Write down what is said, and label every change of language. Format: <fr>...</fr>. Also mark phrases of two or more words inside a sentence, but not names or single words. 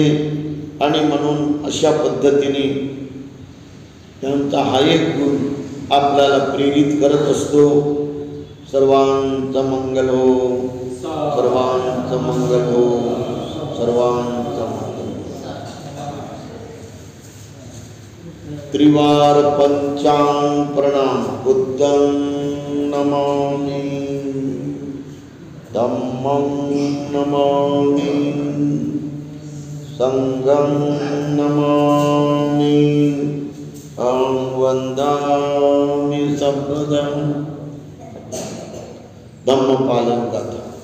<mr>आणि म्हणून अशा पद्धतीने त्यांचा हा एक गुण आपल्याला प्रेरित करत असतो. सर्वांचं मंगल हो, सर्वांचं मंगल हो, सर्वांचं मंगल. त्रिवार पंचांग प्रणाम.</mr> <pi>बुद्धं नमामि, धम्मं नमामि, संघं नमामि, अहं वन्दामि सर्वदं.</pi> <mr>धम्मपालन गाथा.</mr>